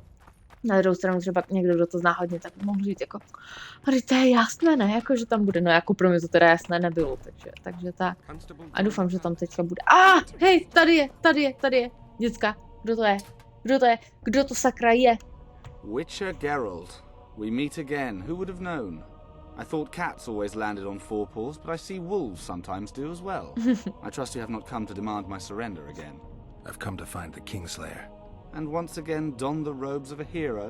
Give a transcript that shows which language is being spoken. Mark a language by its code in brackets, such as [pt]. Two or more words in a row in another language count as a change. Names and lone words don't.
[cs] Na druhou stranu třeba někdo, kdo to zná hodně, tak mohl říct jako, ale to je jasné, ne, jako, že tam bude. No jako pro mě to teda jasné nebylo, takže tak. A doufám, že tam teďka bude. Hej, tady je, děcka, kdo to je? Kdo to sakra je? [en] Witcher Geralt, we meet again. Who would have known? I thought cats always landed on four paws, but I see wolves sometimes do as well. I trust you have not come to demand my surrender again. I've come to find the Kingslayer. And once again don the robes of a hero.